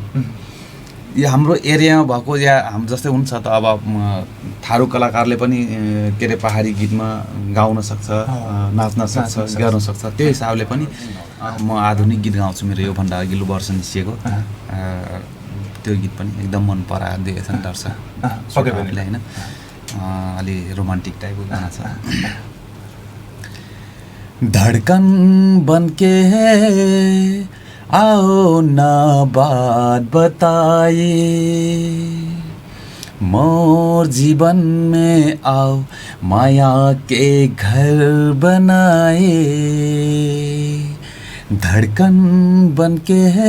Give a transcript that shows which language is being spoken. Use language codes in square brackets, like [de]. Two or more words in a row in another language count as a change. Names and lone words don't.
[ne] यो हाम्रो एरियामा भएको या हाम जस्तै हुन्छ त अब थारू कलाकारले पनि के अरे पहाडी गीतमा गाउन सक्छ, नाच्न सक्छ, गर्न सक्छ। त्यो हिसाबले पनि म आधुनिक गीत गाउँछु, मेरो योभन्दा अघिल्लो वर्ष निस्किएको त्यो गीत पनि एकदम मन परायो 2018 हैन। अलि रोमान्टिक टाइपको गाना छ। [hne] धड़कन बनके आओ ना बात बताइए, मोर जीवन में आओ माया के घर बनाए, धड़कन बनके